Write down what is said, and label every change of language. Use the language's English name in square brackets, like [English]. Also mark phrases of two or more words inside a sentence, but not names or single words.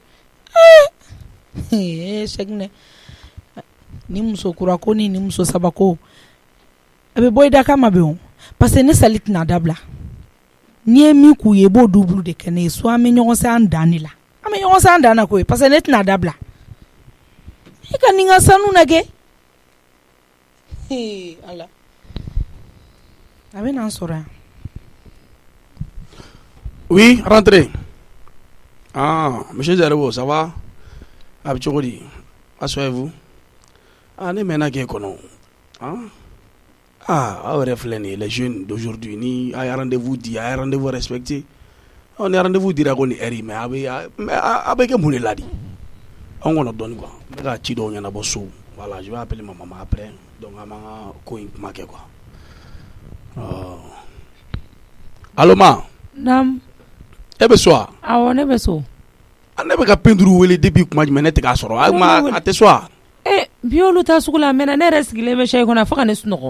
[Bambara] sɛginɛ ni muso kura ko ni muso saba ko a bɛ bɔ i da kama bɛ o [French] parce que [Bambara] ne sali tɛna dabila n'i ye min k'u ye i b'o double de kɛ ne ye so an bɛ ɲɔgɔn san dan de la an bɛ ɲɔgɔn san dan na koyi [French] parce que [Bambara] ne tɛna dabila i ka nin ka sanu lajɛ ala a bɛ n'an sɔrɔ yan [French] oui rentrez monsieur Zerebo ça va [Bambara] a bɛ cogo di asseyez-vous ne mɛnna k'e kɔnɔ aw yɛrɛ filɛ nin ye [French] les jeunes d'aujourd'hui [Bambara] ni a ye rendez-vous di a ye [French] rendez-vous respecté [Bambara] ni rendez-vous dira ko ni heure mais a bɛ kɛ mun de la di an kɔnɔ dɔɔnin quoi n bɛ ka ci dɔw ɲɛnabɔ so voilà [French] je vais appeler ma maman après donc [Bambara] an b'an ka ko in kuma kɛ quoi [French] allo ma [Bambara] naam e bɛ so wa awɔ ne bɛ so ne bɛ ka peinture wele depuis kuma jumɛn ne tɛ k'a sɔrɔ a tɛ so wa bi olu taa sugu la a mɛnna ne yɛrɛ sigilen bɛ sɛyi kɔnɔ fo ka ne sunɔgɔ